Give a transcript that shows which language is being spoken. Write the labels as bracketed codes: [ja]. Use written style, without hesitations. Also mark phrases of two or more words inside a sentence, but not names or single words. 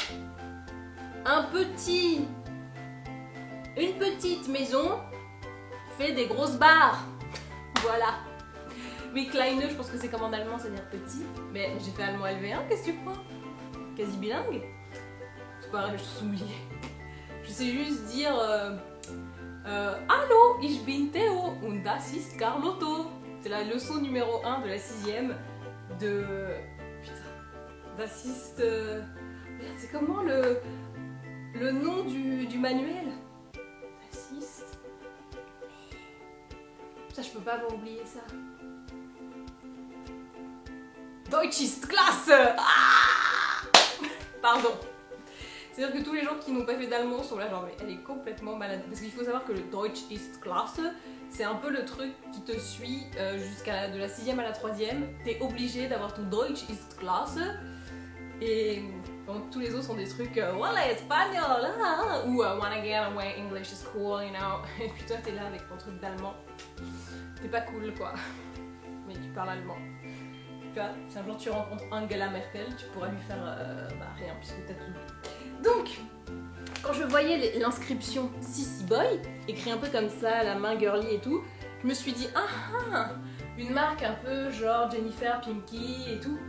[fr] Une petite maison fait des grosses barres. Voilà. Mais Kleine, je pense que c'est comme en allemand, c'est-à-dire petit. Mais j'ai fait allemand LV1, qu'est-ce que tu crois? Quasi bilingue. C'est pas grave, je suis oublié. Je sais juste dire [de] Hallo, ich bin Theo und das ist Carlotto. [fr] C'est la leçon numéro 1 de la 6ème de... Putain. [de] Das ist... [fr] C'est comment le nom du manuel? [de] Das ist... [fr] Ça, je peux pas m'oublier ça. [de] Deutsch ist klasse. [fr] Ah, pardon. C'est-à-dire que tous les gens qui n'ont pas fait d'allemand sont là genre mais elle est complètement malade. Parce qu'il faut savoir que le [de] Deutsch ist klasse, [fr] c'est un peu le truc qui te suit jusqu'à de la 6ème à la 3ème. T'es obligé d'avoir ton [de] Deutsch ist klasse. [fr] Et donc tous les autres sont des trucs voilà espagnol ou [en] wanna get away, English is cool, you know. [fr] Et puis toi t'es là avec ton truc d'allemand. T'es pas cool quoi. Mais tu parles allemand. Tu vois, si un jour tu rencontres Angela Merkel, tu pourras lui faire rien puisque t'as tout. Donc, quand je voyais l'inscription Sissy Boy, écrit un peu comme ça, à la main girly et tout, je me suis dit une marque un peu genre Jennifer, Pinky et tout.